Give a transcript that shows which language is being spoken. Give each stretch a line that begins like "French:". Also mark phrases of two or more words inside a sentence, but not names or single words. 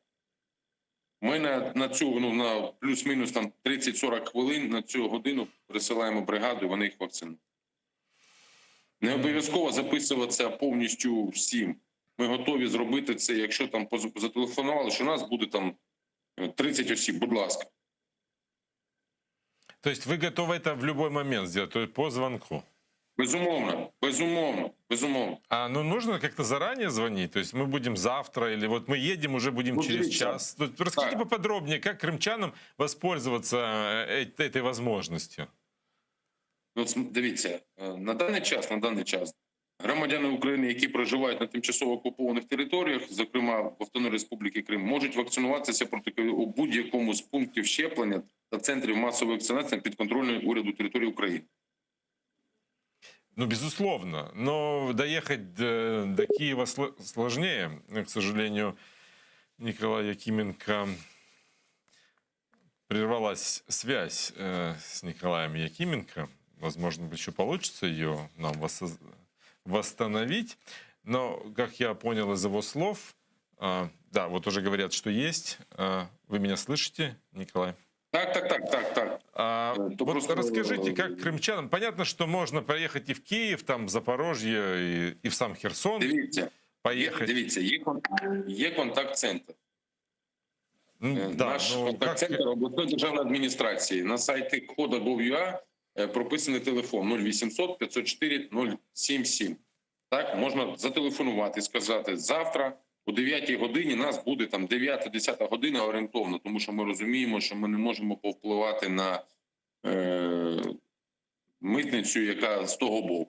Ukrainian: Ми на цю, ну, на плюс-мінус там 30-40 хвилин на цю годину присилаємо бригаду, і вони їх вакцинують. Не обов'язково записуватися повністю всім. Ми готові зробити це, якщо там зателефонували, що у нас буде там 30 осіб, будь ласка.
Russian: То есть вы готовы это в любой момент сделать, то есть по звонку?
Ukrainian: Безумовно, безумовно, безумовно.
Russian: А ну нужно как-то заранее звонить? То есть мы будем завтра, или вот мы едем, уже будем Ну, через
Ukrainian: дивіться.
Russian: час? Расскажите
Ukrainian: Так.
Russian: поподробнее, как крымчанам воспользоваться этой возможностью?
Ukrainian: От дивіться, на даний час громадяни України, які проживають на тимчасово окупованих територіях, зокрема в Автономній Республіці Крим, можуть вакцинуватися проти ковіду у будь-якому з пунктів щеплення та центрів масової вакцинації підконтрольної уряду території України.
Russian: Ну, безусловно. Но доехать до Киева сложнее. К сожалению, Николай Якименко... Прервалась связь с Николаем Якименко. Возможно, еще получится ее нам восстановить. Но, как я понял из его слов, да, вот уже говорят, что есть. Вы меня слышите, Николай?
Ukrainian: Так.
Russian: Вот просто- расскажите, как крымчанам... Понятно, что можно поехать и в Киев, там, в Запорожье, и в сам Херсон поехать.
Ukrainian: Дивіться, є контакт-центр.
Russian: Да,
Ukrainian: Наш ну, контакт-центр обласної державної адміністрації. На сайті Кода.gov.ua прописаний телефон 0800 504 077. Так, можна зателефонувати і сказати, завтра о 9 годині нас буде там 9-10 година орієнтовно, тому що ми розуміємо, що ми не можемо повпливати на митницю, яка з того боку.